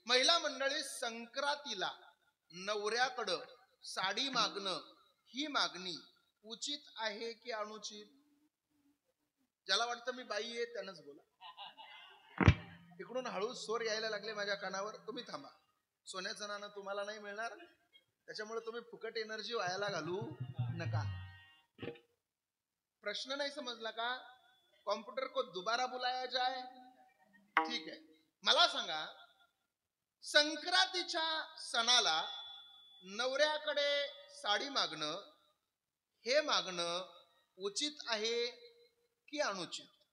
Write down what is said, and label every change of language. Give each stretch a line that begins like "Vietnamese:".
Marathi: महिला मंडळी, संक्रांतीला नवऱ्याकडं साडी मागणं ही मागणी उचित आहे की अनुचित? ज्याला वाटतं मी बाई आहे त्यानंच बोला. इकडून हळू स्वर यायला लागले माझ्या कानावर. तुम्ही थांबा. सोन्याचं नाणं तुम्हाला नाही मिळणार, त्याच्यामुळे तुम्ही फुकट एनर्जी वायाला घालू नका. प्रश्न नाही समजला का?
Hindi: कॉम्प्युटर को दोबारा बुलाया जाए?
Marathi: ठीक आहे. मला सांगा, संक्रांतीच्या सणाला नवऱ्याकडे साडी मागणं हे मागणं उचित आहे की अनुचित?